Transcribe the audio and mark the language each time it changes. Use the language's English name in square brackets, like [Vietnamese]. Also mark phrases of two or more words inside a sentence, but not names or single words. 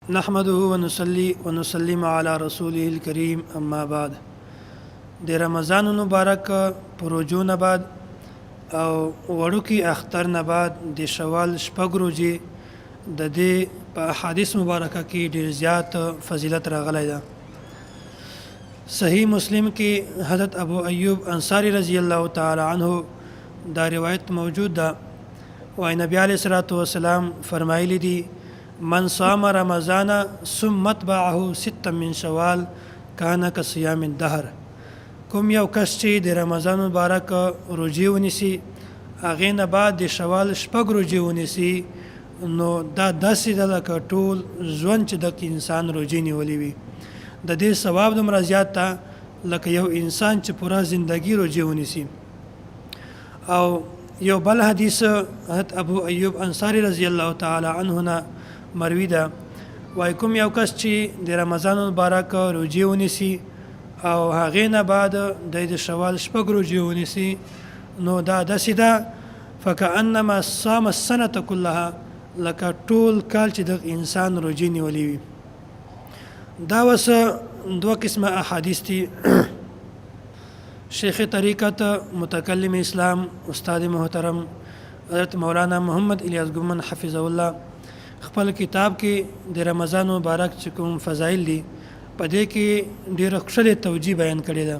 [Arabic] نحمده ونصلي ونسلم على رسوله الكريم اما بعد. [Pashto] د رمضان مبارک پروجو نه بعد او وړوکی اختر نه بعد د شوال شپږ ورځې د دې په احادیث مبارکه کې ډېر زیات فضیلت راغلی ده. صحیح مسلم کې حضرت ابو ایوب انصاری [Arabic] رضی الله تعالی عنه [Pashto] دا روایت موجود ده. وای نبی علیہ الصلوۃ والسلام فرمایلی دي [Arabic] من صام رمضان ثم اتبعه ستا من شوال کان کصیام الدهر. [Pashto] کوم یو کس چې د رمضان مبارک روزې ونیسي هغې نه بعد د شوال شپږ روزې ونیسي نو دا داسې ده لکه ټول ژوند چې د انسان روزې نیولې وي. د دې ثواب دومره زیات ده لکه یو انسان چې پوره زندگی روزې ونیسي. او یو بل حدیث حضرت ابو ایوب انصاری [Arabic] رضی الله تعالی عنه [Pashto] نه مروي ده. وای کوم یو کس چې د رمضان مبارک روزې ونیسي او هغې نه بعد د شوال شپږ روزې ونیسي نو دا داسې ده [Arabic] فکأنما صام السنة كلها، [Pashto] لکه ټول کال چې د انسان روزې نیولې وي. دا اوس دوه قسمه احادیث دي. شیخ طریقت متکلم اسلام استاد محترم حضرت مولانا محمد الیاس ګومن [Arabic] حفظه الله [Pashto] خپل کتاب کې د رمضان مبارک چې کوم فضایل دي په دې کې ډېره ښکلې توجیه بیان کړې ده.